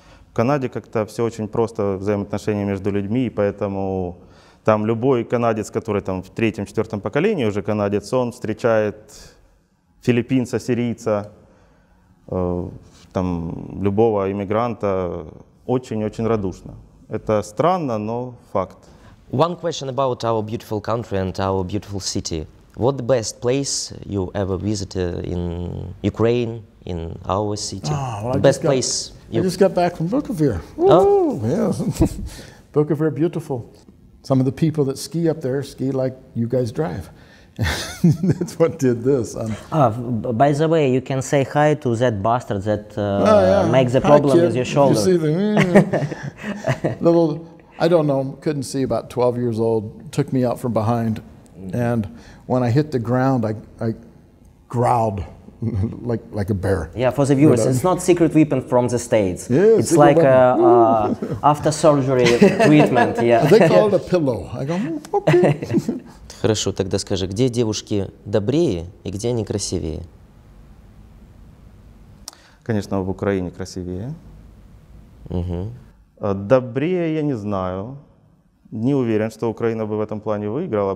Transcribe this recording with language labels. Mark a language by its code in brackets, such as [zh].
[ru] В Канаде как-то все очень просто, взаимоотношения между людьми, и поэтому там любой канадец, который там в третьем-четвертом поколении уже канадец, он встречает филиппинца, сирийца, там, любого иммигранта очень-очень радушно. Это странно, но факт. [en] One question about our beautiful country and our beautiful city. What the best place you ever visited in Ukraine, in our city? Oh, the best place. I just got back from Bukovyr. Oh, yeah. Bukovyr, beautiful. Some of the people that ski up there ski like you guys drive. That's what did this. By the way, you can say hi to that bastard that makes the problem with your shoulder. You see the little, I don't know, couldn't see, about 12 years old, took me out from behind, and when I hit the ground, I growled like a bear. Yeah, for the viewers, it's not secret weapon from the States. Yeah, it's like after surgery treatment. Yeah. They call it a pillow. I go, okay. [ru] Хорошо, тогда скажи, где девушки добрее и где они красивее? Конечно, в Украине красивее. Добрее я не знаю. Не уверен, что Украина бы в этом плане выиграла.